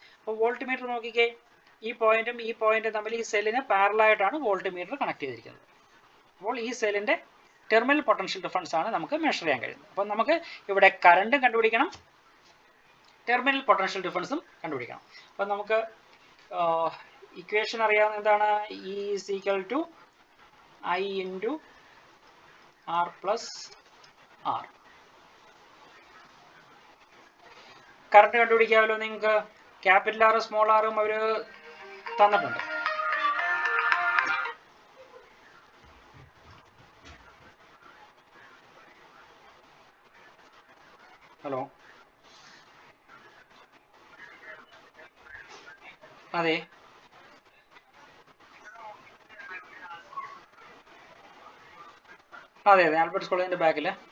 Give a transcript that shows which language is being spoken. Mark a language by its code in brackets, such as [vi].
[ml] അപ്പോൾ volt meter നോക്കിക്കേ, ഈ പോയിന്റും തമ്മിൽ ഈ സെല്ലിന് പാരലായിട്ടാണ് വോൾട്ട് മീറ്റർ കണക്ട് ചെയ്തിരിക്കുന്നത്. അപ്പോൾ ഈ സെല്ലിന്റെ ടെർമിനൽ പൊട്ടൻഷ്യൽ ഡിഫറൻസ് ആണ് നമുക്ക് മെഷർ ചെയ്യാൻ കഴിയുന്നത്. അപ്പോൾ നമുക്ക് ഇവിടെ കറണ്ടും കണ്ടുപിടിക്കണം, ടെർമിനൽ പൊട്ടൻഷ്യൽ ഡിഫറൻസും കണ്ടുപിടിക്കണം. അപ്പോൾ നമുക്ക് ഇക്വേഷൻ അറിയാവുന്ന എന്താണ്? [en] E is equal to I into R plus R. [ml] Current കണ്ടുപിടിക്കാമല്ലോ നിങ്ങൾക്ക്. ക്യാപിറ്റൽ ആറും സ്മോൾ ആറും അവർ തന്നിട്ടുണ്ട്. ഹലോ, അതെ, ആൽബർട്ട്സ് കോളേജിന്റെ ബാക്കില്.